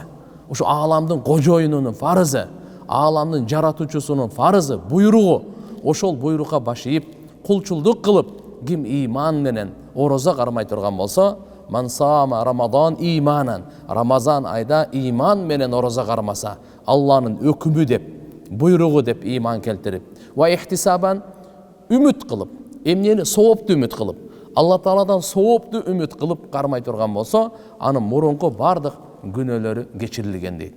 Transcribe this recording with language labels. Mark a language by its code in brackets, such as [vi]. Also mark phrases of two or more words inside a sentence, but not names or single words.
[ky] Ушу ааламдын кожоюнунун фарызы, ааламдын жаратуучусунун фарызы, буйругу. Ошол буйрукка баш ийип, кулчулдук кылып, ким иман менен орозо кармай турган болсо, [ar] من صام رمضان إيمانا, [ky] Рамазан айда иман менен орозо кармаса, Алланын өкүмү деп, буйругу деп иман келтирип, [ar] واحتسابا, [ky] үмүт кылып, эмнени соопту үмүт кылып, Алла Тааладан соопту үмүт кылып кармай турган болсо, анын мурунку бардык күнөөлөрү кечирилген дейт.